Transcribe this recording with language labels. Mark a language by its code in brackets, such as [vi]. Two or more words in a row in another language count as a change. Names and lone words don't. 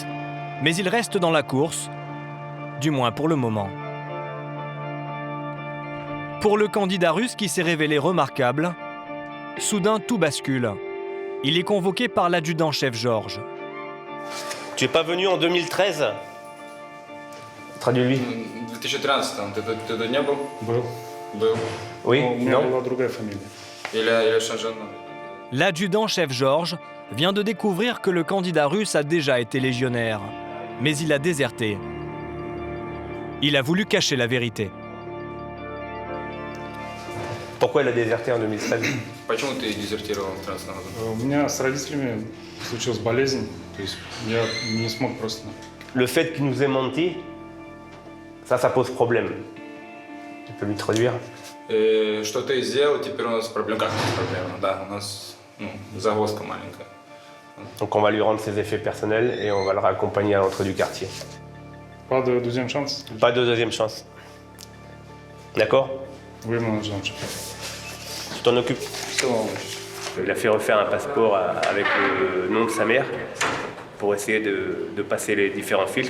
[fr] Mais il reste dans la course, du moins pour le moment. Pour le candidat russe qui s'est révélé remarquable, soudain tout bascule. Il est convoqué par l'adjudant-chef Georges. Tu es pas venu en 2013? Traduis-lui. [ru] В 2013 ты не был? Был. Был. [fr] Oui, [ru] У меня [fr] non. [ru] была другая фамилия. [fr] Или changé de nom? L'adjudant-chef Georges vient de découvrir que le candidat russe a déjà été légionnaire, mais il a déserté. Il a voulu cacher la vérité. Pourquoi il a déserté en 2013? [ru] Почему ты дезертировал 13 назад? У меня с родителями случилась болезнь, то есть я не смог просто. [fr] Le fait qu'il nous ait menti, ça pose problème. Tu peux lui traduire? [ru] Что ты сделал, теперь у нас проблема. Как проблема? Да, у нас загвоздка маленькая. [fr] Donc on va lui rendre ses effets personnels et on va le raccompagner à l'entrée du quartier. Pas de deuxième chance? Pas de deuxième chance. D'accord? Oui, mon deuxième chance. Tu t'en occupes? Il a fait refaire un passeport avec le nom de sa mère pour essayer de passer les différents filtres.